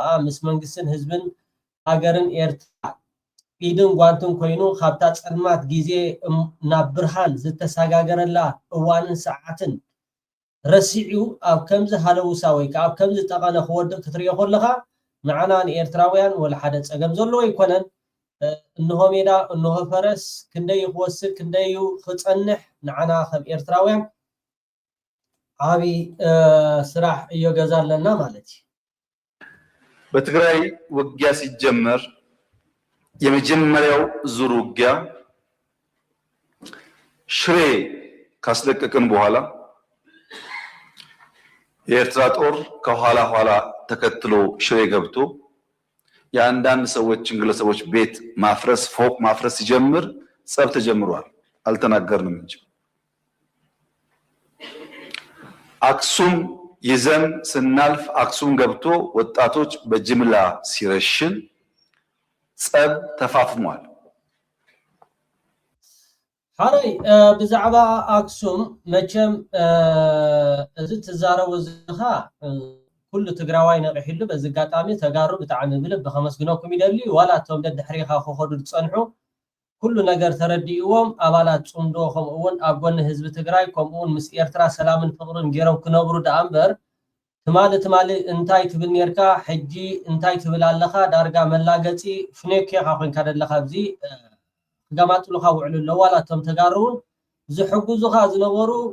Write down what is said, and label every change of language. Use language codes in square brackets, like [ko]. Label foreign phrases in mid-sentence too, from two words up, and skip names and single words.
[ti] ምስ መንግስትን ህዝብን ሃገርን ኤርትራ ኢድን ጓንትን ኮይኑ ካብታ ፀልማት ግዜ ናብ ብርሃን ዝተሰጋገረላ እዋንን ሰዓትን ረሲዑ ኣብ ከምዚ ሃለውሳ ወይ ከዓ ኣብ ከምዚ ጠቐነ ክወድቕ ክትሪኦ ከለኻ ንዓና ንኤርትራውያን ወላ ሓደ ፀገም ዘለዎ ይኮነን። እንሆ ሜዳ እንሆ ፈረስ ክንደይ ክወስድ ክንደይ ክፀንሕ ንዓና ከም ኤርትራውያን ዓብይ ስራሕ እዮ ገዛ ኣለና ማለት እዩ። [am] በትግራይ ውጊያ ሲጀመር የመጀመሪያው ዙር ውጊያ ሽሬ ካስለቀቅን በኋላ የኤርትራ ጦር ከኋላ ኋላ ተከትሎ ሽሬ ገብቶ የአንዳንድ ሰዎችን ግለሰቦች ቤት ማፍረስ ፎቅ ማፍረስ ሲጀምር ጸብ ተጀምሯል። አልተናገርንም እንጂ አክሱም ይዘን ስናልፍ አክሱም ገብቶ ወጣቶች በጅምላ ሲረሽን ጸብ ተፋፍሟል። [ti] ሓረይ ብዛዕባ አክሱም መቸም እዚ ተዛረቡ ዝኻ ኩሉ ትግራዋይ ነቂሕሉ በዚ አጋጣሚ ተጋሩ ብጣዕሚ ብልብ ከመስግነኩም ይደሊ ዋላ እቶም ደድሕሪኻ ክኸዱ ዝፀንሑ ኩሉ ነገር ተረዲእዎም ኣባላት ፅምዶ ከምኡውን ኣብ ጎኒ ህዝቢ ትግራይ ከምኡውን ምስ ኤርትራ ሰላምን ፍቅርን ገይሮም ክነብሩ ዳ እምበር ትማሊ እንታይ ትብል ነርካ ሕጂ እንታይ ትብል ኣለኻ ዳርጋ መላገፂ ፍኔክኻ ኮንካ ደለኻ ኣብዚ ክጋማጥሉኻ ውዕሉ ኣሎ ዋላ እቶም ተጋሩውን ዝሕግዙኻ ዝነበሩ